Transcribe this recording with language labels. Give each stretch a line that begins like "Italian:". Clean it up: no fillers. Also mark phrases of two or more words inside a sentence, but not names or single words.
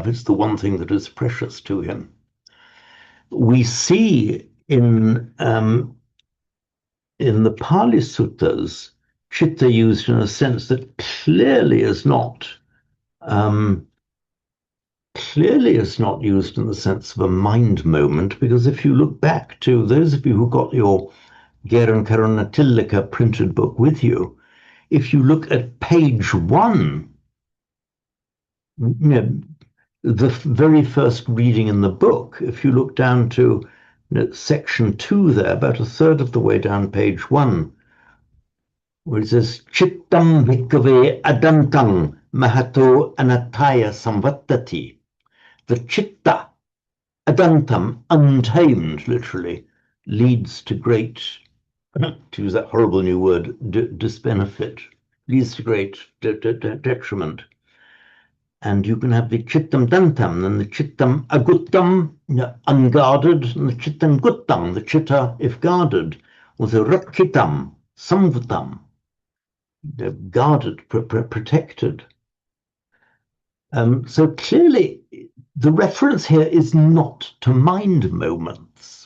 English: It's the one thing that is precious to him. We see in the Pali Suttas, chitta used in a sense that clearly is not used in the sense of a mind moment, because if you look back to those of you who got your Geran Karunatilaka printed book with you, if you look at page 1, the very first reading in the book, if you look down to section 2 there, about a third of the way down page 1, where it says,
Pali: Chittam bhikkhave adantam mahato anataya samvattati.
English: The chitta, adantam, untamed, literally, leads to great, to use that horrible new word, disbenefit, leads to great detriment. And you can have the
Pali: chittam dantam
English: and the
Pali: chittam aguttam,
English: unguarded, and the
Pali: chittam guttam,
English: the chitta, if guarded, or the
Pali: rakitam, samvatam,
English: guarded, protected. So clearly, the reference here is not to mind moments.